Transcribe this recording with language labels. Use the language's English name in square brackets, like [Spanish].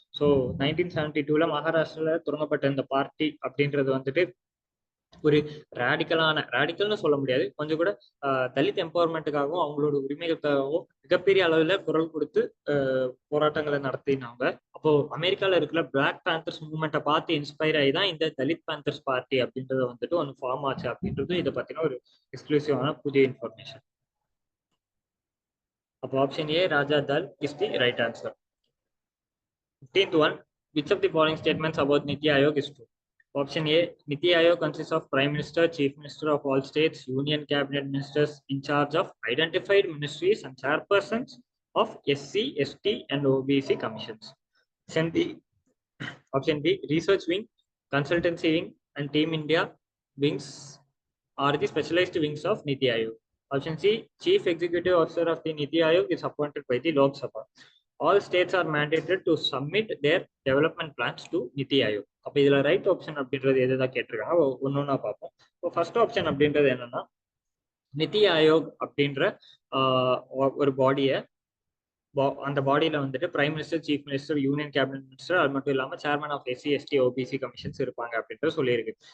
[Tamil] So 1972 மகாராஷ்டிரால தொடங்கப்பட்ட இந்த பார்ட்டி அப்படின்றது வந்துட்டு ஒரு ரேடிக்கல்னு சொல்ல முடியாது, கொஞ்சம் கூட தலித் எம்பவர்மெண்ட்டுக்காகவும் அவங்களோட உரிமைகளுக்காகவும் மிகப்பெரிய அளவுல குரல் கொடுத்து போராட்டங்களை நடத்தினாங்க. அப்போ அமெரிக்கால இருக்கிற பிளாக் பேந்தர்ஸ் மூவ்மெண்ட்டை பார்த்து இன்ஸ்பயர் ஆகி தான் இந்த தலித் பேந்தர்ஸ் பார்ட்டி அப்படின்றத வந்துட்டு ஒன்று ஃபார்ம் ஆச்சு அப்படின்றது இதை பத்தின ஒரு எக்ஸ்க்ளூசிவான புதிய இன்ஃபர்மேஷன். [English] அப்போ option A Raja தால் is the right answer. 15th one, which of the following statements about Niti Aayog is true? Option A, Niti Aayog consists of Prime Minister, Chief Minister of all states, Union Cabinet Ministers in charge of identified ministries and chairpersons of SC, ST and OBC commissions. Option B, Research Wing, Consultancy Wing and Team India wings are the specialized wings of Niti Aayog. Option C, Chief Executive Officer of the Niti Aayog is appointed by the Lok Sabha. All states are mandated to submit their development plans to Niti Aayog. [Tamil] அப்போ இதுல right option அப்படின்றது எதுதான் கேட்டிருக்காங்க, ஒன்னொன்னா பார்ப்போம். இப்போ first option அப்படின்றது என்னன்னா, நிதி ஆயோக் அப்படின்ற ஒரு பாடியை அந்த பாடியில வந்துட்டு prime minister, chief minister, union cabinet minister, அது மட்டும் இல்லாம chairman of SC ST OBC commissions இருப்பாங்க அப்படின்ட்டு சொல்லியிருக்கு.